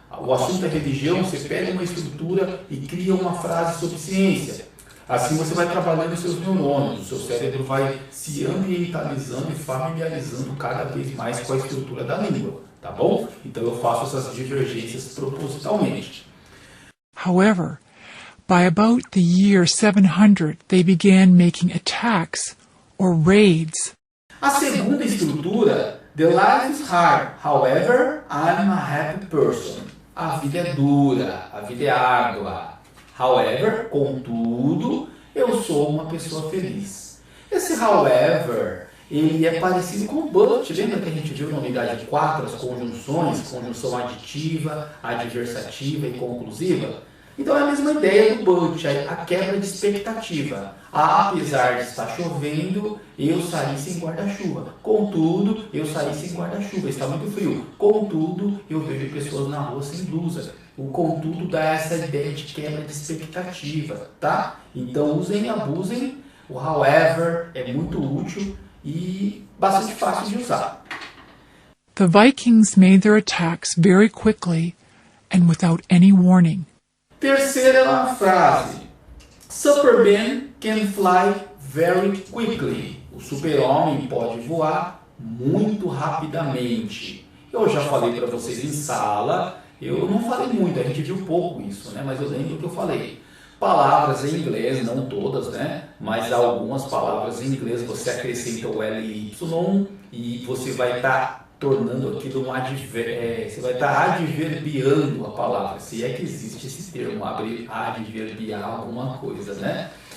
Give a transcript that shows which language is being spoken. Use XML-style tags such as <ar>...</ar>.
<pt>O assunto é religião, você pega uma estrutura e cria uma frase sobre ciência. Assim você vai trabalhando os seus neurônios, o seu cérebro vai se ambientalizando e familiarizando cada vez mais com a estrutura da língua, tá bom? Então eu faço essas divergências propositalmente.</pt> <en>However, by about the year 700, they began making attacks or raids.</en> <pt>A segunda estrutura,</pt> <en>the life is hard, however, I'm a happy person.</en> <pt>A vida é dura, a vida é árdua. However, contudo, eu sou uma pessoa feliz. Esse however, ele é parecido com o but. Lembra que a gente viu na unidade 4 as conjunções, conjunção aditiva, adversativa e conclusiva? Então é a mesma ideia do but, a quebra de expectativa. Apesar de estar chovendo, eu saí sem guarda-chuva. Contudo, eu saí sem guarda-chuva. Está muito frio. Contudo, eu vejo pessoas na rua sem blusa. O contudo dá essa ideia de quebra de expectativa, tá? Então usem e abusem. O however é muito útil e bastante fácil de usar.</pt> <en>The Vikings made their attacks very quickly and without any warning.</en> <pt>Terceira frase.</pt> <en>Superman can fly very quickly.</en> <pt>O super-homem pode voar muito rapidamente. Eu já falei para vocês em sala, eu não falei muito, a gente viu pouco isso, né? Mas eu lembro que eu falei. Palavras em inglês, não todas, né? Mas algumas palavras em inglês você acrescenta o LY e você vai estar tornando aquilo um advérbio, você vai estar adverbiando a palavra, se é que existe esse termo, adverbiar alguma coisa, né?</pt>